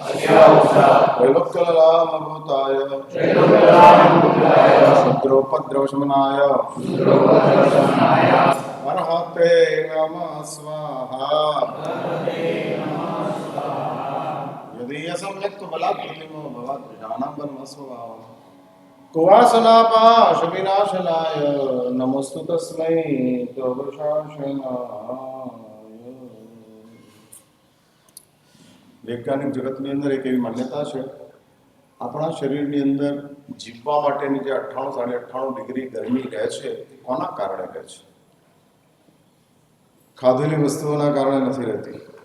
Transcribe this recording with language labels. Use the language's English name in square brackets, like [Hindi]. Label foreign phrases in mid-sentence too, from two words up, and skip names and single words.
[Sanskrit] त्रैलोक्यलालमताय क्षुद्रोपद्रवशमनाय अर्हते नमः स्वाहा यदि सम्यक् बलात् प्रतिमो भवात् प्रजानां ब्रह्मस्वभावः कुवासनापाशविनाशनाय नमोस्तु तस्मै तवशासनाय। [Gujarati] વૈજ્ઞાનિક જગતની અંદર એક એવી માન્યતા છે આપણા શરીરની અંદર જીવવા માટેની જે 98 98 ડિગ્રી ગરમી રહે છે કોના કારણે રહે છે? ખાધેલી વસ્તુઓના કારણે નથી રહેતી।